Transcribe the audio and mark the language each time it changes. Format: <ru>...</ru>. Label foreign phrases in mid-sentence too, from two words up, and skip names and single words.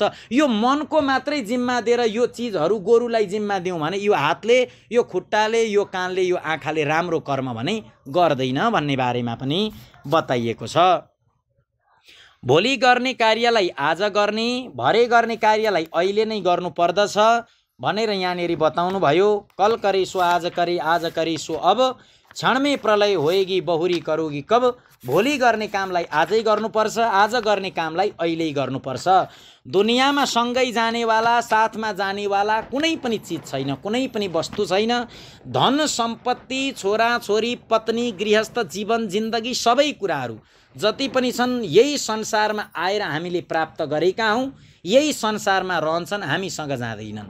<ne>यो मनको मात्रै जिम्मा दिएर यो चिजहरू गोरुलाई जिम्मा दिउँ भने यो हातले, यो खुट्टाले, यो कानले, यो आँखाले राम्रो कर्म भने गर्दैन भन्ने बारेमा पनि बताइएको छ। भोलि गर्ने कार्यलाई आज गर्ने, भरे गर्ने कार्यलाई अहिले नै गर्नु पर्दछ भनेर यहाँनिर बताउनु भयो।</ne> <hi>कल करे सो आज करे, आज करे सो अब, क्षण में प्रलय होएगी बहुरी करोगी कब।</hi> <ne>भोलि गर्ने कामलाई आजै गर्नुपर्छ, आज गर्ने कामलाई अहिल्यै गर्नुपर्छ। दुनियाँमा सँगै जानेवाला, साथमा जानेवाला कुनै पनि चिज छैन, कुनै पनि वस्तु छैन। धन सम्पत्ति, छोराछोरी, पत्नी, गृहस्थ जीवन, जिन्दगी सबै कुराहरू जति पनि छन् यही संसारमा आएर हामीले प्राप्त गरेका हौँ, यही संसारमा रहन्छन्, हामीसँग जाँदैनन्।</ne>